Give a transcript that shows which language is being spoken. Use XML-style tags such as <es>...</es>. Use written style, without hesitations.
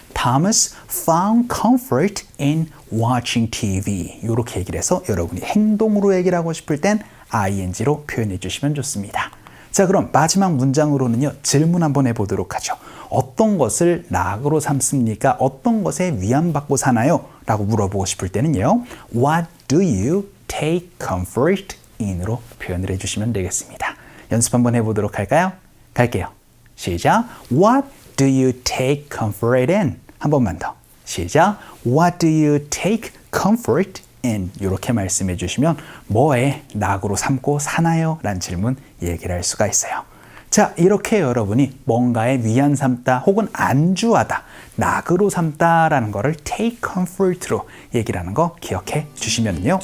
<en>Thomas found comfort in watching TV</en> <ko>이렇게 얘기를 해서 여러분이 행동으로 얘기를 하고 싶을 땐 ing로 표현해 주시면 좋습니다. 자, 그럼 마지막 문장으로는요. 질문 한번 해보도록 하죠. 어떤 것을 낙으로 삼습니까? 어떤 것에 위안받고 사나요? 라고 물어보고 싶을 때는요.</ko> <en>What do you take comfort in으로</en> <ko>표현을 해주시면 되겠습니다. 연습 한번 해보도록 할까요? 갈게요. 시작.</ko> <en>What do you take comfort in?</en> <ko>한 번만 더. 시작.</ko> <en>What do you take comfort in?</en> <ko>이렇게 말씀해 주시면 뭐에 낙으로 삼고 사나요? 라는 질문 얘기를 할 수가 있어요. 자, 이렇게 여러분이 뭔가에 위안 삼다 혹은 안주하다, 낙으로 삼다라는 거를 take comfort로 얘기를 하는 거 기억해 주시면요.</ko>